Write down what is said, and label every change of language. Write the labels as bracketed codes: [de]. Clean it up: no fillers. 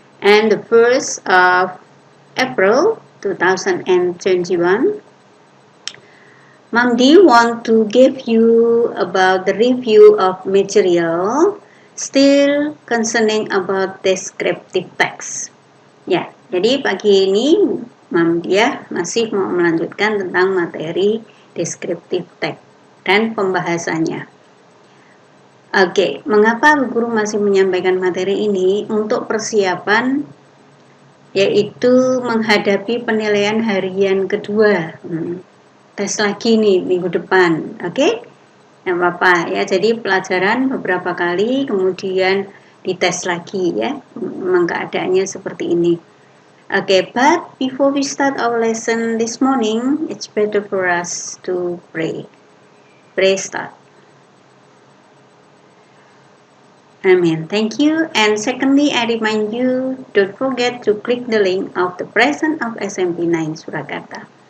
[en] And the 1st of April 2021. Mom D want to give you about the review of material still concerning about descriptive text. [id] Ya, jadi pagi ini Mom Dia masih mau melanjutkan tentang materi descriptive text dan pembahasannya. Oke, mengapa guru masih menyampaikan materi ini? Untuk persiapan yaitu menghadapi penilaian harian kedua. Tes lagi nih minggu depan. Oke? Nah, Bapak ya. Jadi pelajaran beberapa kali kemudian dites lagi ya. Memang keadaannya seperti ini. [en] Okay, but before we start our lesson this morning, it's better for us to pray. Pray start. Amen. Thank you. And secondly, I remind you, don't forget to click the link of the present of SMP 9 Surakarta.